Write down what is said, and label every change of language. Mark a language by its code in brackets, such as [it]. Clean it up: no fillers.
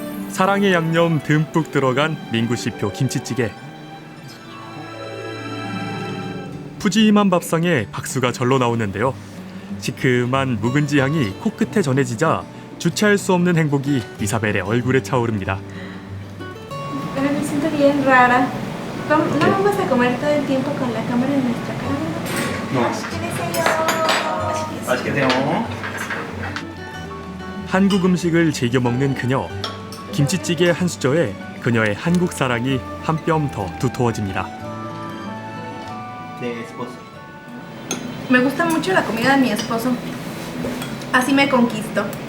[ko] 사랑의 양념 듬뿍 들어간 민구 씨표 김치찌개. 푸짐한 밥상에 박수가 절로 나오는데요. 시큼한 묵은지 향이 코끝에 전해지자 주체할 수 없는 행복이 이사벨의 얼굴에 차오릅니다. [es] Pero me siento bien rara. No vamos a comer todo el tiempo con la cámara en nuestra cara. No. [ko] 맛있게 맛있게 드세요. 한국 음식을 즐겨 먹는 그녀. 김치찌개 한 수저에 그녀의 한국 사랑이 한 뼘 더 두터워집니다. [es] 네, esposo. Me gusta mucho la comida de mi esposo. Así me conquisto.